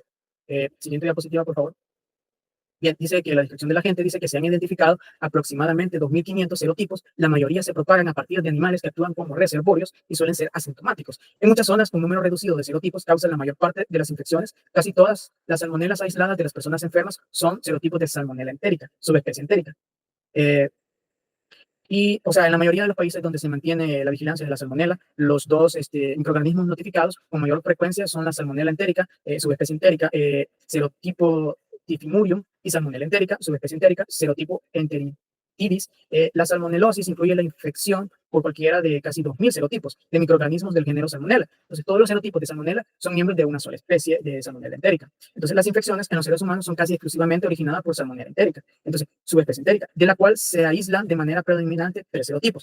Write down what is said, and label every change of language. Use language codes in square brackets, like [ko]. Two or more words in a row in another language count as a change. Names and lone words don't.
[es] Siguiente diapositiva, por favor. Bien, dice que la descripción de la gente dice que se han identificado aproximadamente 2.500 serotipos. La mayoría se propagan a partir de animales que actúan como reservorios y suelen ser asintomáticos. En muchas zonas, un número reducido de serotipos causa la mayor parte de las infecciones. Casi todas las salmonelas aisladas de las personas enfermas son serotipos de salmonela entérica, subespecie entérica. Y, o sea, en la mayoría de los países donde se mantiene la vigilancia de la salmonela, los dos microorganismos notificados con mayor frecuencia son la salmonela entérica, subespecie entérica, serotipo Tifimurium, y salmonella entérica, subespecie entérica, serotipo Enteritidis. La salmonelosis incluye la infección por cualquiera de casi 2.000 serotipos de microorganismos del género Salmonella. Entonces, todos los serotipos de Salmonella son miembros de una sola especie de Salmonella entérica. Entonces, las infecciones en los seres humanos son casi exclusivamente originadas por Salmonella entérica. Entonces, subespecie entérica, de la cual se aíslan de manera predominante tres serotipos.